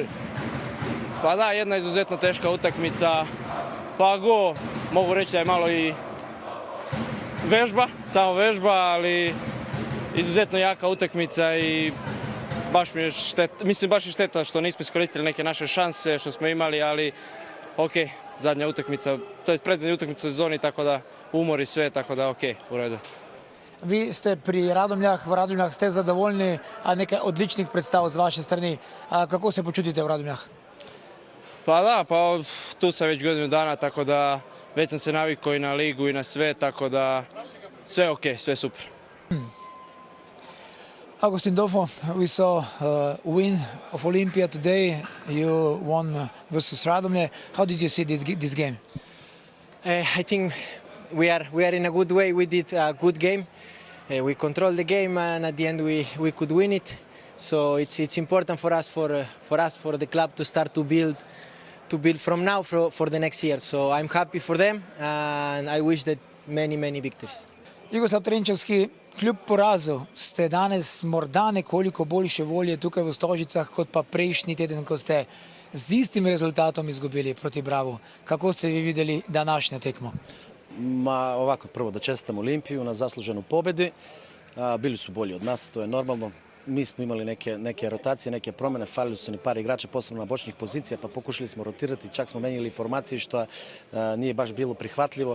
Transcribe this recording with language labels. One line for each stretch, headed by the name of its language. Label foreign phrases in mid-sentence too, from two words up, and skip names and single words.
Serbian: Pa da, jedna izuzetno teška utakmica, pa mogu reći da je malo i samo vežba, ali izuzetno jaka utakmica i baš mi je šteta, mislim baš je šteta što nismo iskoristili neke naše šanse što smo imali, ali okej. Zadnja utakmica, to je predzadnja utakmica u sezoni, tako da umor i sve, tako da okej, u redu.
Slovenian: Vi ste pri Radomljah, v Radomljah ste zadovoljni, a nekaj odličnih predstav z vaše strani. Kako se počutite v Radomljah?
Serbian: Pa da, pa tu sam već godinu dana, tako da već sam se navikao i na ligu i na sve, tako da sve okej, sve super.
English: Agustin Dofo, we saw a win of Olympia today. You won versus Radomlje. How did you see this game? I think we are in a good way. We did a good game. We controlled the game, and at the end we could win it. So it's important for us, for the club, to start to build from now for the next year. So I'm happy for them, and I wish that many victories.
Slovenian: Jugoslav Trenčevski, kljub porazu ste danes morda nekoliko boljše volje tukaj v Stožicah kot pa prejšnji teden, ko ste z istim rezultatom izgubili proti Bravu. Kako ste vi videli današnjo tekmo?
Serbian: Ovako, prvo da čestitam Olimpiju na zasluženu pobedi. Bili su bolji od nas, to je normalno. Mi smo imali neke rotacije, neke promjene, falili su ni par igrača, posebno na bočnih pozicija, pa pokušali smo rotirati, čak smo menjali formacije što nije baš bilo prihvatljivo.